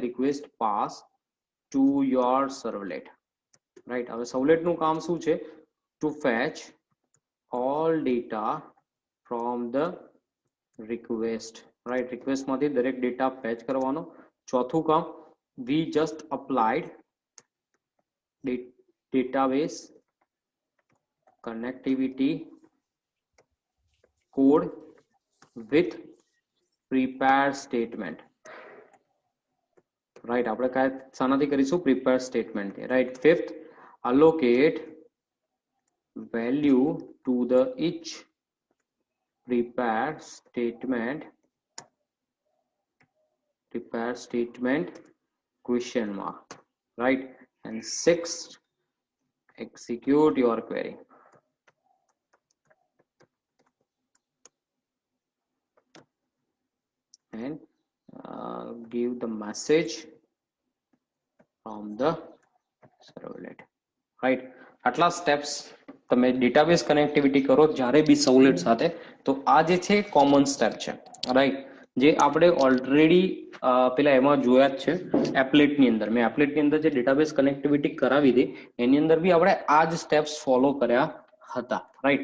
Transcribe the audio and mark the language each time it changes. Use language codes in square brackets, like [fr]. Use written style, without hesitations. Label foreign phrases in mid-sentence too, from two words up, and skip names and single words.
[en] Request pass to your servlet, right? [gu] હવે સર્વલેટનું કામ શું છે? [en] To fetch all data from the request, right? [gu] રિક્વેસ્ટમાંથી દરેક ડેટા ફેચ કરવાનો. ચોથું કામ, [en] we just applied database connectivity code with prepare statement, right? [gu] આપણે કયા સાનાથી કરીશું? [en] prepare statement, right? Fifth, allocate value to the each prepare statement question mark, right? And sixth, execute your query, and give the message from the servlet, right? [gu] આટલા સ્ટેપ્સ તમે [en] database connectivity [gu] કરો જ્યારે બી સર્વલેટ સાથે, તો આ જે છે [en] common step [gu] છે, રાઈટ? જે આપણે ઓલરેડી પેલા એમાં જોયા જ છે એપ્લેટની અંદર. મેં એપ્લેટની અંદર જે [en] database connectivity [gu] કરાવી હતી એની અંદર બી આપણે આ જ સ્ટેપ્સ ફોલો કર્યા હતા, રાઈટ?